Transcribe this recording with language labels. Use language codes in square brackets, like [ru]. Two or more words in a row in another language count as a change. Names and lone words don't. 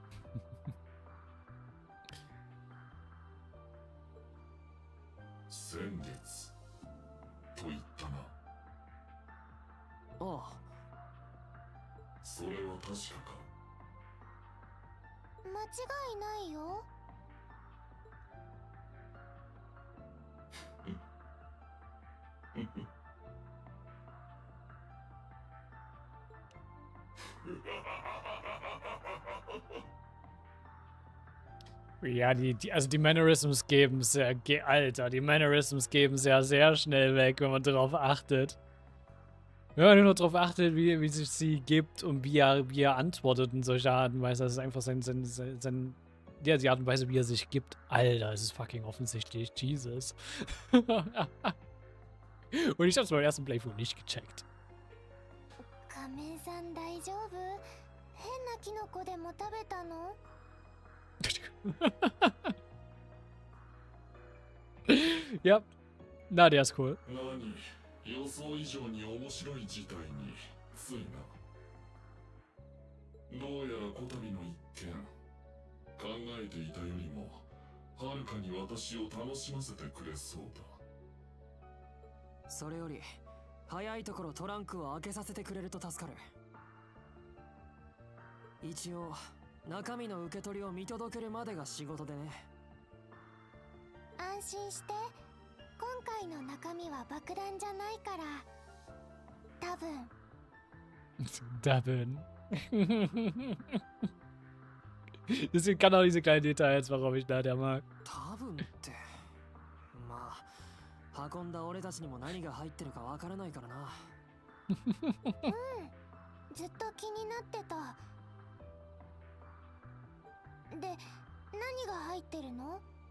[ja] 先月と言ったな。ああ。それは確かか。間違いないよ。 [de] Ja, also die Mannerisms geben sehr, Alter, die Mannerisms geben sehr, sehr schnell weg, wenn man darauf achtet. Wenn man nur darauf achtet, wie sich sie gibt und wie er antwortet in solcher Art und Weise, das ist einfach die Art und Weise, wie er sich gibt. Alter, es ist fucking offensichtlich, Jesus. Und ich hab's beim ersten Playthrough nicht gecheckt. [ja] Kamen-san, 大丈夫？変なキノコでも食べたの？ [de] Ja, na, der ist cool. [ja] 予想以上に面白い事態についな。どうやらこたびの一件、考えていたよりもはるかに私を楽しませてくれそうだ。それより早いところトランクを開けさせてくれると助かる。一応中身の受け取りを見届けるまでが仕事でね。安心して、 回の中身は爆弾じゃないから多分 [de] Das sind genau diese kleinen Details, warum ich Nadia mag. [ja] 多分ってまあ運んだ俺たちにも何が入ってるかわからないからな。うんずっと気になってた。で何が入ってるの？